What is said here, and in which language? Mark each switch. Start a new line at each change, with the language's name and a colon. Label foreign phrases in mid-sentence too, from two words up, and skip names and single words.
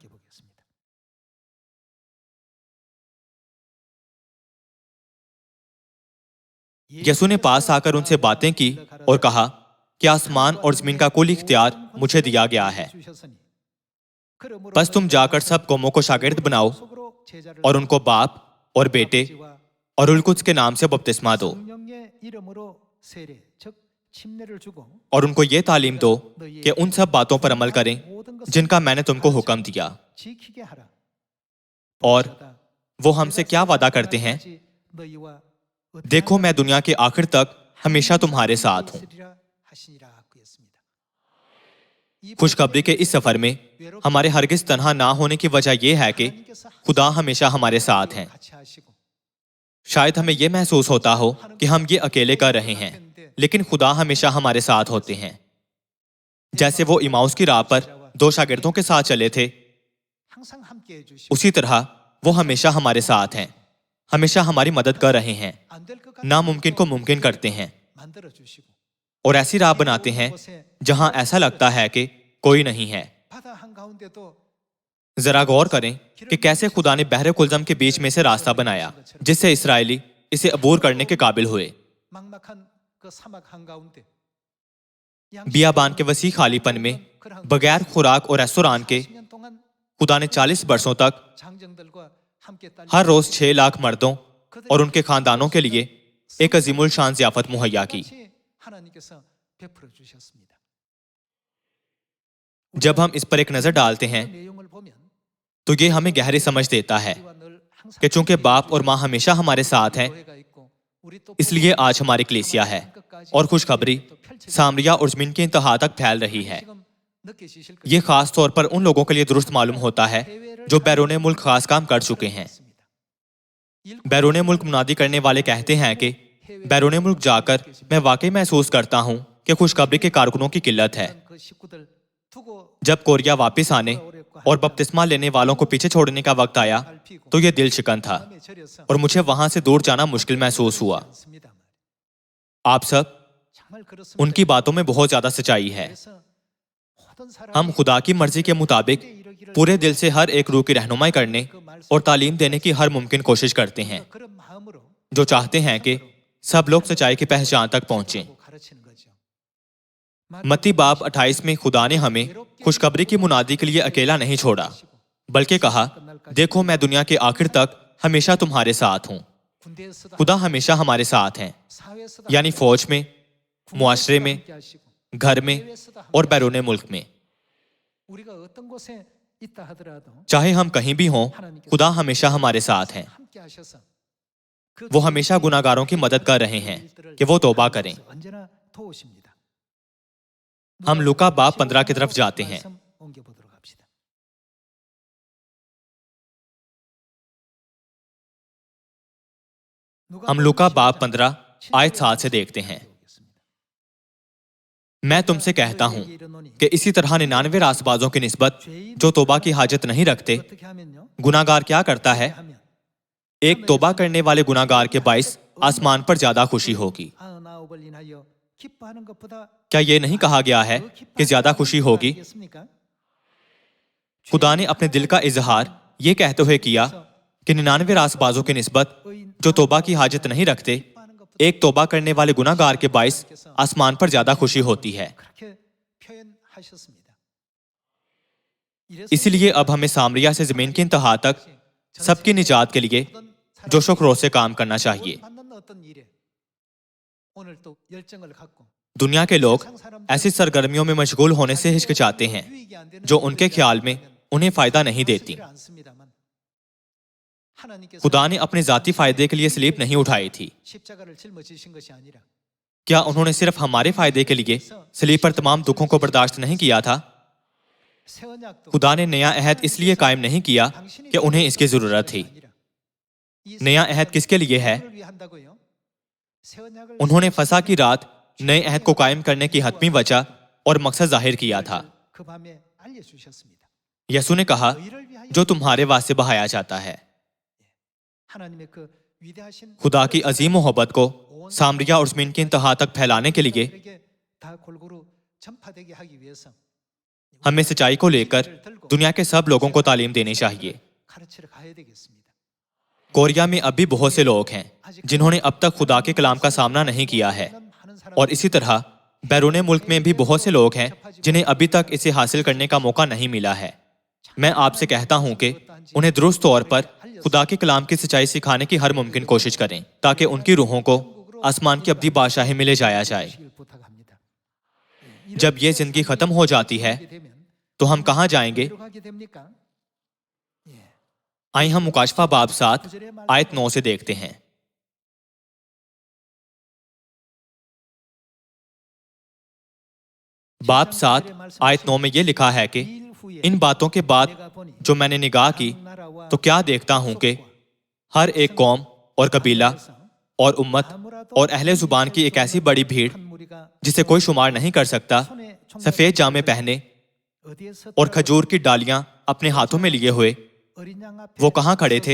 Urdu: یسوع نے پاس آ کر ان سے باتیں کی اور کہا کہ آسمان اور زمین کا کل اختیار مجھے دیا گیا ہے، بس تم جا کر سب قوموں کو شاگرد بناؤ اور ان کو باپ اور بیٹے اور روح القدس کے نام سے بپتسمہ دو۔
Korean: 세례, 즉 침례를 주고
Urdu: اور ان کو یہ تعلیم دو کہ ان سب باتوں پر عمل کریں جن کا میں نے تم کو حکم دیا.
Korean: 지키게 하라.
Urdu: اور وہ ہم سے کیا وعدہ کرتے ہیں?
Korean: 너희와
Urdu: دیکھو میں دنیا کے آخر تک ہمیشہ تمہارے ساتھ ہوں.
Korean: 있으리라 하시니라 그였습니다.
Urdu: خوشخبری کے اس سفر میں ہمارے ہرگز تنہا نہ ہونے کی وجہ یہ ہے کہ خدا ہمیشہ ہمارے ساتھ ہیں.
Korean: 같이 하시고
Urdu: شاید ہمیں یہ محسوس ہوتا ہو کہ ہم یہ اکیلے کر رہے ہیں، لیکن خدا ہمیشہ ہمارے ساتھ ہوتے ہیں. جیسے وہ اماؤس کی راہ پر دو شاگردوں کے ساتھ چلے تھے,
Korean: 항상 함께 해 주시고
Urdu: اسی طرح وہ ہمیشہ ہمارے ساتھ ہیں، ہمیشہ ہماری مدد کر رہے ہیں,
Korean: 안될 것 같은
Urdu: ناممکن کو ممکن کرتے ہیں
Korean: 만들어 주시고
Urdu: اور ایسی راہ بناتے ہیں جہاں ایسا لگتا ہے کہ کوئی نہیں ہے.
Korean: 바다 한가운데도
Urdu: ذرا غور کریں کہ کیسے خدا نے بحر قلزم کے بیچ میں سے راستہ بنایا جس سے اسرائیلی اسے عبور کرنے کے قابل ہوئے.
Korean: 막막한 그 사막 한가운데
Urdu: بیابان کے وسیع خالی پن میں بغیر خوراک اور ریستوران کے
Korean: 40년 동안
Urdu: خدا نے 40 برسوں تک
Korean: 장정들과 함께 딸려
Urdu: ہر روز 6 لاکھ مردوں اور ان کے خاندانوں کے لیے ایک عظیم الشان ضیافت مہیا کی.
Korean: 같이 하나님께서 베풀어 주셨습니다.
Urdu: جب ہم اس پر ایک نظر ڈالتے ہیں
Korean: 내용을 보면
Urdu: تو یہ ہمیں گہری سمجھ دیتا ہے
Korean: 우리와 늘 항상
Urdu: کہ چونکہ باپ اور ماں ہمیشہ ہمارے ساتھ ہیں,
Korean: 교회가 있고 우리 또
Urdu: اس لیے آج ہماری کلیسیا ہے اور خوشخبری سامریہ اور زمین کی انتہا تک پھیل رہی ہے.
Korean: 지금 느끼실
Urdu: یہ خاص طور پر ان لوگوں کے لیے درست معلوم ہوتا ہے جو بیرون ملک خاص کام کر چکے ہیں. بیرون ملک منادی کرنے والے کہتے ہیں کہ بیرون ملک جا کر میں واقعی محسوس کرتا ہوں کہ خوشخبری کے کارکنوں کی قلت ہے.
Korean: 그 식구들 두고
Urdu: جب کوریا واپس آنے اور بپتسمہ لینے والوں کو پیچھے چھوڑنے کا وقت آیا تو یہ دل شکن تھا
Korean: 마음에 절여서
Urdu: اور مجھے وہاں سے دور جانا مشکل محسوس ہوا.
Korean: 않습니다.
Urdu: آپ سب
Korean: 정말 그렇습니다.
Urdu: ان کی باتوں میں بہت زیادہ سچائی ہے.
Korean: 그래서 모든 사람이
Urdu: ہم خدا کی مرضی کے مطابق پورے دل سے ہر ایک روح کی رہنمائی کرنے اور تعلیم دینے کی ہر ممکن کوشش کرتے ہیں,
Korean: 그런 마음으로
Urdu: جو چاہتے ہیں کہ سب لوگ سچائی کی پہچان تک پہنچیں.
Korean: 가르치는 거죠.
Urdu: متی باب 28 میں خدا نے ہمیں خوشخبری کی منادی کے لیے اکیلا نہیں چھوڑا، بلکہ کہا، دیکھو میں دنیا کے آخر تک ہمیشہ تمہارے ساتھ ہوں.
Korean: 군대에서도
Urdu: خدا ہمیشہ ہمارے ساتھ ہیں,
Korean: 사회에서도
Urdu: یعنی فوج میں، معاشرے میں,
Korean: 함께 하시고
Urdu: گھر میں اور بیرون ملک میں.
Korean: 우리가 어떤 곳에 있다 하더라도
Urdu: چاہے ہم کہیں بھی ہوں، خدا ہمیشہ ہمارے ساتھ ہیں.
Korean: 함께 하셔서 그
Urdu: وہ ہمیشہ گناہگاروں کی مدد کر رہے ہیں کہ وہ توبہ کریں.
Korean: 언제나 도우십니다.
Urdu: ہم لوقا باب 15 کی طرف جاتے ہیں.
Korean: 말씀 옮겨보도록 합시다.
Urdu: ہم لوقا باب 15 آیت 7 سے دیکھتے ہیں. میں تم سے کہتا ہوں کہ اسی طرح 99 راستبازوں کی نسبت جو توبہ کی حاجت نہیں رکھتے,
Korean: 어떻게 하면요?
Urdu: گناہگار کیا کرتا ہے?
Korean: 하면
Urdu: ایک توبہ کرنے والے گناہگار کے باعث آسمان پر زیادہ خوشی ہوگی.
Korean: 99을 인하여 기뻐하는 것보다
Urdu: کیا یہ نہیں کہا گیا ہے کہ زیادہ خوشی ہوگی?
Korean: 겠습니까?
Urdu: خدا نے اپنے دل کا اظہار یہ کہتے ہوئے کیا کہ 99 راستبازوں کی نسبت جو توبہ کی حاجت نہیں رکھتے، ایک توبہ کرنے والے گناہگار کے باعث آسمان پر زیادہ خوشی ہوتی ہے.
Korean: 그렇게 표현하셨습니다.
Urdu: اس لیے اب ہمیں سامریہ سے زمین کی انتہا تک سب کی نجات کے لیے جوش و خروش سے کام کرنا چاہیے.
Korean: 받는 어떤 일에 오늘 또 열정을 갖고
Urdu: دنیا کے لوگ ایسی سرگرمیوں میں مشغول ہونے سے ہچکچاتے ہیں
Korean: 유익이 안 되는
Urdu: جو ان کے خیال میں انہیں فائدہ نہیں دیتی.
Korean: 않습니다만 하나님께서
Urdu: خدا نے اپنے ذاتی فائدے کے لیے صلیب نہیں اٹھائی تھی.
Korean: 십자가를 짊어지신 것이 아니라
Urdu: کیا انہوں نے صرف ہمارے فائدے کے لیے صلیب پر تمام دکھوں کو برداشت نہیں کیا تھا?
Korean: 새 언약도
Urdu: خدا نے نیا عہد اس لیے قائم نہیں کیا کہ انہیں اس کی ضرورت تھی. نیا عہد کس کے لیے ہے?
Korean: 를 위한다고요? 새 언약을
Urdu: انہوں نے فسح کی رات نئے عہد کو قائم کرنے کی حتمی وجہ اور مقصد ظاہر کیا تھا.
Korean: 그 밤에 알려주셨습니다.
Urdu: यसू ने कहा,
Korean: 너희를 위하여
Urdu: جو تمہارے واسطے بہایا جاتا ہے.
Korean: 하나님의 그 위대하신
Urdu: خدا کی عظیم محبت کو سامریہ اور زمین کی انتہا تک پھیلانے کے لیے
Korean: 사람들에게 다 골고루 전파되게 하기 위해서
Urdu: ہمیں سچائی کو لے کر دنیا کے سب لوگوں کو تعلیم دینی چاہیے.
Korean: 가르치러 가야 되겠습니다.
Urdu: کوریا میں اب بھی بہت سے لوگ ہیں جنہوں نے اب تک خدا کے کلام کا سامنا نہیں کیا ہے,
Korean: 하는 사람
Urdu: اور اسی طرح بیرون ملک میں بھی بہت سے لوگ ہیں جنہیں ابھی تک اسے حاصل کرنے کا موقع نہیں ملا ہے. میں آپ سے کہتا ہوں کہ انہیں درست طور پر خدا کے کلام کی سچائی سکھانے کی ہر ممکن کوشش کریں تاکہ ان کی روحوں کو آسمان کی ابدی بادشاہی میں لے جایا جائے۔ جب یہ زندگی ختم ہو جاتی ہے تو ہم کہاں جائیں گے؟ آئیں ہم مکاشفہ باب 7 آیت 9 سے دیکھتے ہیں۔ باب 7 آیت 9 میں یہ لکھا ہے کہ ان باتوں کے بعد جو میں نے نگاہ کی تو کیا دیکھتا ہوں کہ ہر ایک قوم اور قبیلہ اور امت اور اہل زبان کی ایک ایسی بڑی بھیڑ جسے کوئی شمار نہیں کر سکتا، سفید جامے پہنے اور کھجور کی ڈالیاں اپنے ہاتھوں میں لیے ہوئے، وہ کہاں کھڑے تھے؟